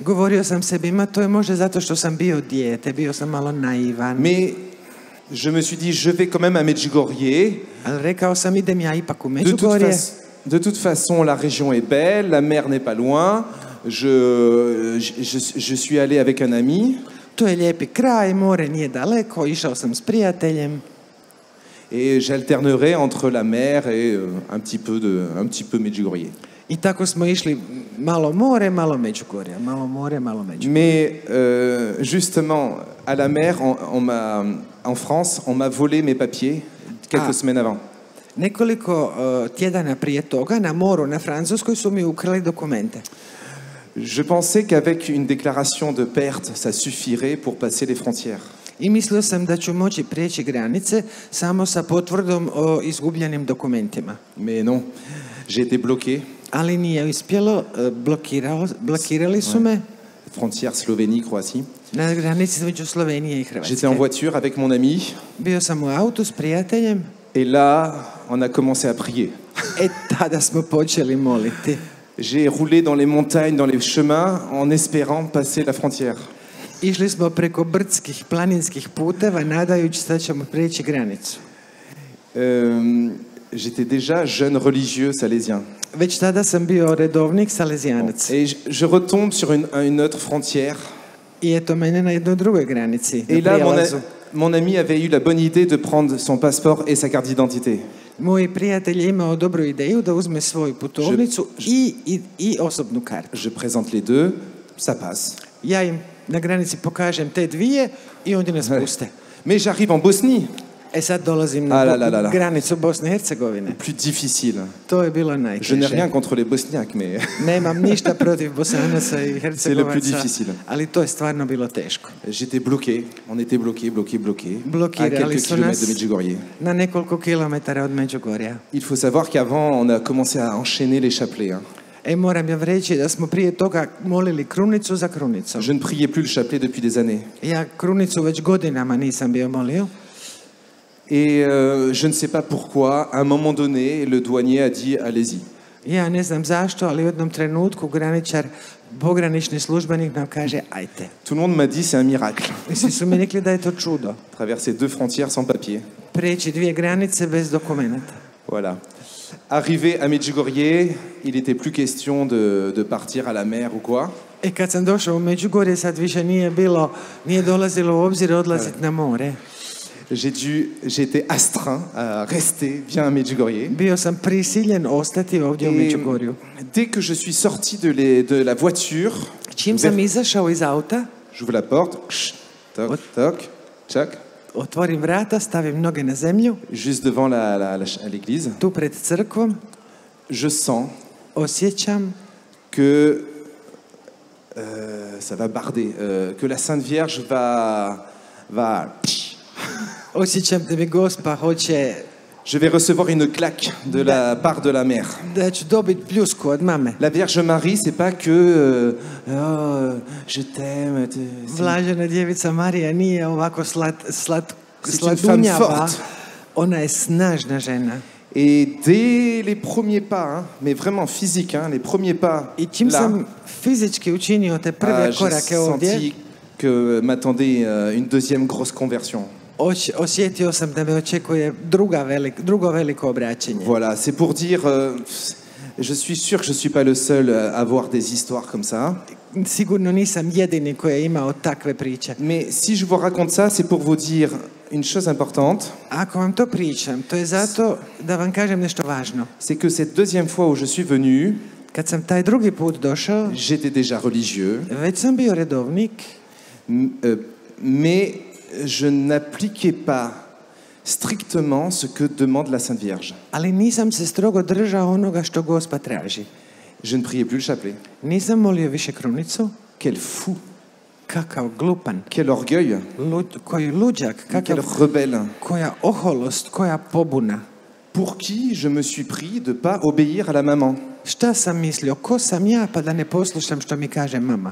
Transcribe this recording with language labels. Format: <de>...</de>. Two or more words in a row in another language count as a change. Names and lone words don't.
<hr>Govorio sam sebi, ma to je možda zato što sam bio dijete, bio sam malo naivan.</hr> <fr>Mais je me suis dit, je vais quand même à Medjugorje.</fr> <hr>Ali rekao sam, idem ja ipak u Međugorje.</hr> <fr>De toute façon, la région est belle, la mer n'est pas loin. Je suis allé avec un ami.</fr> <hr>To je lijepi kraj, more nije daleko, išao sam s prijateljem.</hr> <fr>Et j'alternerai entre la mer et un petit peu Medjugorje.</fr> <hr>I tako smo išli malo more, malo Međugorja, malo more, malo Međugorja.</hr> <fr>Mais justement, à la mer, en France, on m'a volé mes papiers quelques semaines avant.</fr> <hr>Nekoliko tjedana prije toga na moru na Francuskoj su mi ukrali dokumente.</hr> <fr>Je pensais qu'avec une déclaration de perte, ça suffirait pour passer les frontières.</fr> <hr>I mislio sam da ću moći prijeći granice samo sa potvrdom o izgubljenim dokumentima.</hr> <fr>Mais non, j'ai été bloqué.</fr> <hr>Ali nije uspjelo, blokirali su me</hr> <fr>Frontière Slovénie-Croatie.</fr> <hr>na granici između Slovenije i</hr> <fr>J'étais en</fr> <hr>Hrvatske.</hr> <fr>voiture avec mon ami.</fr> <hr>Bio sam u autu s prijateljem.</hr> <fr>Et là, on a commencé à prier.</fr> <hr>Tada smo počeli moliti.</hr> <fr>J'ai roulé dans les montagnes, dans les chemins, en espérant passer la frontière.</fr> <hr>Išli smo preko brdskih, planinskih puteva, nadajući se da ćemo prijeći granicu.</hr> <fr>J'étais déjà jeune religieux salésien.</fr> <hr>Već tada sam bio redovnik salezijanac.</hr> <fr>Et je retombe sur une autre frontière.</fr> <hr>I eto mene na jednoj drugoj granici, na</hr> <fr>Et là,</fr> <hr>prijelazu.</hr> <fr>mon ami avait eu la bonne idée de prendre son passeport et sa carte d'identité.</fr> <hr>Moj prijatelj je imao dobru ideju da uzme svoju putovnicu i osobnu kartu.</hr> <fr>Je présente les deux, ça passe.</fr> <hr>Ja im na granici pokažem te dvije i oni nas puste.</hr> <fr>Mais j'arrive en Bosnie,</fr> <hr>E sad dolazim na granicu Bosne i Hercegovine.</hr> <fr>plus difficile.</fr> <hr>To je bilo</hr> <fr>Je n'ai</fr> <hr>najteže.</hr> <fr>rien contre les Bosniaques, mais</fr> <hr>Nemam ništa protiv Bosanaca i</hr> <fr>c'est le plus</fr> <hr>Hercegovaca,</hr> <fr>difficile.</fr> <hr>ali to je stvarno bilo teško.</hr> <fr>J'étais bloqué. On était bloqué. À</fr> <hr>Blokirali</hr> <fr>quelques</fr> <hr>su</hr> <fr>kilomètres</fr> <hr>nas</hr> <fr>de Medjugorje.</fr> <hr>na nekoliko kilometara od Međugorja.</hr> <fr>Il faut savoir qu'avant, on a commencé à enchaîner les chapelets.</fr> <hr>Moram ja reći da smo prije toga molili krunicu za krunicom.</hr> <fr>Je ne priais plus le chapelet depuis des années.</fr> <hr>Ja krunicu već godinama nisam bio molio.</hr> <fr>Et je ne sais pas pourquoi, à un moment donné, le douanier a dit « allez-y ».</fr> <hr>Ja ne znam zašto, ali u jednom trenutku pogranični službenik nam kaže ajte.</hr> <fr>Tout le monde m'a dit « c'est un miracle</fr> <hr>I svi su mi rekli da je to čudo. ».</hr> <fr>Traverser 2 frontières sans papier.</fr> <hr>Preći 2 granice bez dokumenata.</hr> <fr>Voilà. Arrivé à Medjugorje, il n'était plus question de partir à la mer ou quoi.</fr> <hr>Kad sam došao u Međugorje, sad više nije dolazilo u obzir odlaziti na more.</hr> <fr>J'étais astreint à rester bien à Medjugorje.</fr> <hr>Bio sam prisiljen ostati ovdje u Međugorju.</hr> <fr>Dès que je suis sorti de la voiture,</fr> <hr>Čim sam izašao iz auta,</hr> <fr>j'ouvre la porte, toc, toc, tchac,</fr> <hr>otvorim vrata, stavim noge na zemlju,</hr> <fr>juste devant l'église,</fr> <hr>tu pred crkvom,</hr> <fr>je sens</fr> <hr>osjećam</hr> <fr>que ça va barder, que la Sainte Vierge va</fr> <hr>osjećam da mi Gospa hoće</hr> <fr>je vais recevoir une claque de la part de la mère.</fr> <hr>da ću dobiti pljusku od mame.</hr> <fr>La Vierge Marie, c'est pas que je t'aime.</fr> <hr>Blažena djevica Marija nije ovako</hr> <fr>C'est une femme</fr> <hr>sladunjava.</hr> <fr>forte.</fr> <hr>Ona je snažna žena.</hr> <fr>Et dès les premiers pas, mais vraiment physiques, les premiers pas,</fr> <hr>I čim</hr> <fr>là,</fr> <hr>sam fizički učinio te prve</hr> <fr>j'ai</fr> <hr>korake ovdje,</hr> <fr>senti que m'attendait une deuxième grosse conversion.</fr> <hr>osjetio sam da me očekuje drugo veliko obraćenje.</hr> <fr>Voilà, c'est pour dire, je suis sûr que je suis pas le seul à avoir des histoires comme ça.</fr> <hr>Sigurno nisam jedini koji je imao takve priče.</hr> <fr>Mais si je vous raconte ça, c'est pour vous dire une chose importante.</fr> <hr>Ako vam to pričam, to je zato da vam kažem nešto važno.</hr> <fr>C'est que cette deuxième fois où je suis venu,</fr> <hr>Kad sam taj drugi put došao,</hr> <fr>j'étais déjà religieux,</fr> <hr>već sam bio redovnik,</hr> <fr>mais je n'appliquais pas strictement ce que demande la Sainte Vierge.</fr> <hr>ali nisam se strogo držao onoga što Gospa traži.</hr> <fr>Je ne priais plus le chapelet.</fr> <hr>Nisam molio više krunicu.</hr> <fr>Quel fou,</fr> <hr>Kakav glupan,</hr> <fr>quel orgueil,</fr> <hr>koji luđak,</hr> <fr>quel rebelle.</fr> <hr>koja oholost, koja pobuna.</hr> <fr>Pour qui je me suis pris de pas obéir à la maman.</fr> <hr>Šta sam mislio, ko sam ja pa da ne poslušam što mi kaže mama?</hr>